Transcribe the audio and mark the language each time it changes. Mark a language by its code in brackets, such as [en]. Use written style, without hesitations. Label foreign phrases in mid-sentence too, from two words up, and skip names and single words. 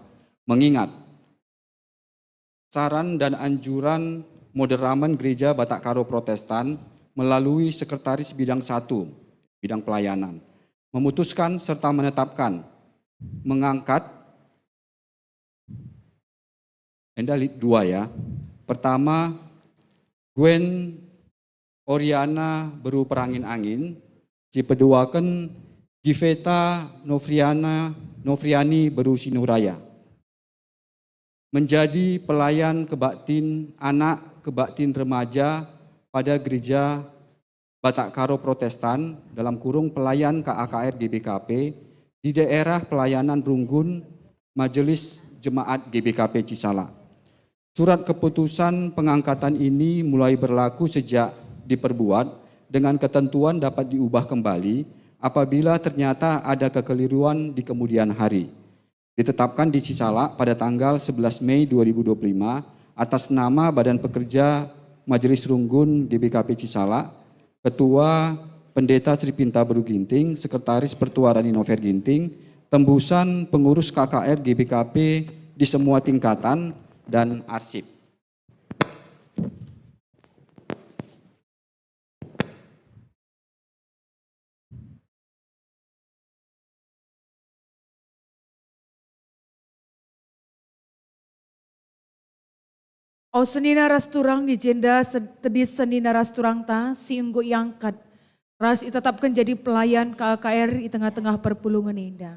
[id] Mengingat saran dan anjuran Moderaman Gereja Batak Karo Protestan melalui Sekretaris Bidang 1, Bidang Pelayanan, memutuskan serta menetapkan mengangkat dua ya. Pertama, Gwen Oriana Beru Perangin Angin, cipeduaken Giveta Novriani Beru Sinuraya. Menjadi pelayan kebaktin anak, kebaktin remaja pada gereja Batak Karo Protestan dalam kurung pelayan KAKR GBKP di daerah pelayanan Runggun Majelis Jemaat GBKP Cisala. Surat keputusan pengangkatan ini mulai berlaku sejak diperbuat dengan ketentuan dapat diubah kembali apabila ternyata ada kekeliruan di kemudian hari. Ditetapkan di Cisala pada tanggal 11 Mei 2025 atas nama Badan Pekerja Majelis Runggun GBKP Cisala, Ketua Pendeta Sri Pinta Beru Ginting, Sekretaris Pertua Rani Nover Ginting, tembusan pengurus KKR GBKP di semua tingkatan, dan arsip. [btx] O senina rasturang di jenda tedis senina rasturang ta siunggu yangkat ras itetapkan [id] jadi pelayan KKR di tengah-tengah [btx] perpulungan indah.